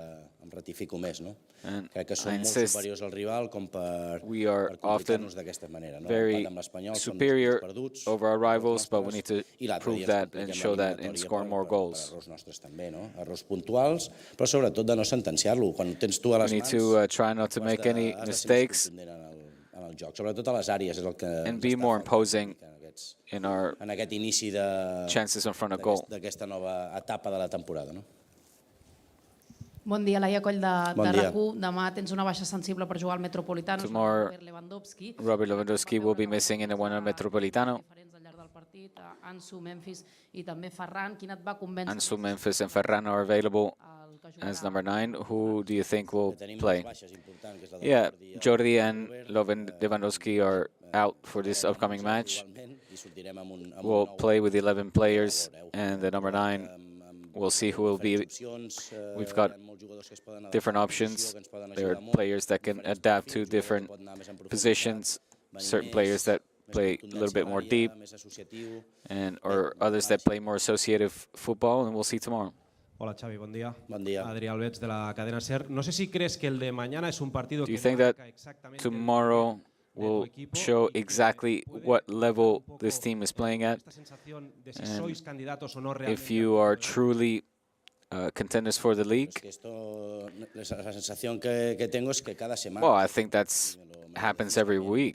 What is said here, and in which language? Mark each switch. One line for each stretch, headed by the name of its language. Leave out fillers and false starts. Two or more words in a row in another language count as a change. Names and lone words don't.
English: And I insist, we are often very superior over our rivals, but we need to prove that and show that and score more goals. We need to try not to make any mistakes and be more imposing in our chances in front of goal.
Catalan: Bon dia, Laia Coll de RAC1. Demà tens una baixa sensible per jugar al Metropolitano.
English: Tomorrow, Robert Lewandowski will be missing in the one al Metropolitano.
Catalan: Ansu, Memphis i també Ferran. Quin et va convèncer?
English: Ansu, Memphis and Ferran are available as number 9. Who do you think will play? Yeah, Jordi and Lewandowski are out for this upcoming match. We'll play with 11 players, and the number 9, we'll see who will be. We've got different options. There are players that can adapt to different positions, certain players that play a little bit more deep, or others that play more associative football, and we'll see tomorrow.
Catalan: Hola Xavi, bon dia. Bon dia. Adrià Albets de la cadena SER.
Spanish: No sé si crees que el de mañana es un partido que marca exactamente
English: tomorrow will show exactly what level this team is playing at, and if you are truly contenders for the league. Well, I think that's happens every week.